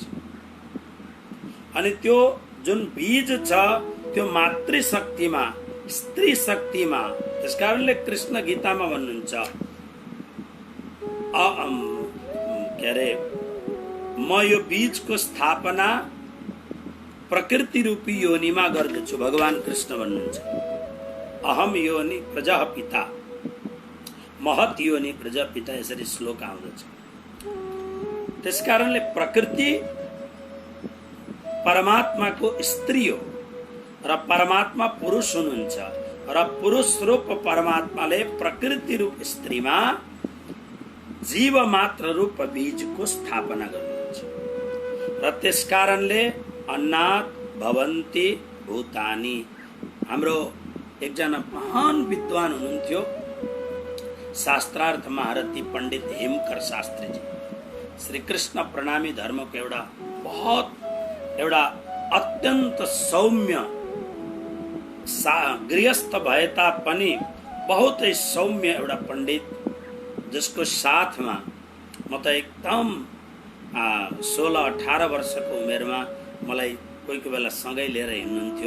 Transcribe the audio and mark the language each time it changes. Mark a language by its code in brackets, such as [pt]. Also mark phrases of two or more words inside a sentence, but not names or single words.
[ne] अनि त्यो जुन बीज छ त्यो मातृशक्तिमा, स्त्री शक्तिमा, त्यसकारणले कृष्ण गीतामा भन्नुहुन्छ के अरे म यो बीजको स्थापना प्रकृति रूपी योनिमा गर्दछु। भगवान कृष्ण भन्नुहुन्छ [sa] अहम योनि प्रजापिता, महत योनि प्रजापिता, [ne] यसरी श्लोक आउँदछ। त्यसकारणले प्रकृति परमात्माको स्त्री हो र परमात्मा पुरुष हुनुहुन्छ र पुरुष रूप परमात्माले प्रकृति रूप स्त्रीमा जीव मात्र रूप बीजको स्थापना गर्नुहुन्छ। र त्यसकारणले [sa] अन्नात् भवन्ति भूतानि। [ne] हाम्रो एकजना महान विद्वान हुनुहुन्थ्यो शास्त्रार्थ महारथी पंडित हेमकर शास्त्रीजी। श्री कृष्ण प्रणामी धर्मको एउटा अत्यन्त सौम्य गृहस्थ भए तापनि बहुतै सौम्य एउटा पंडित, जसको साथमा म त एकदम 16-18 वर्षको उमेरमा मलाई कोही कोही बेला सँगै लिएर हिँड्नुहुन्थ्यो।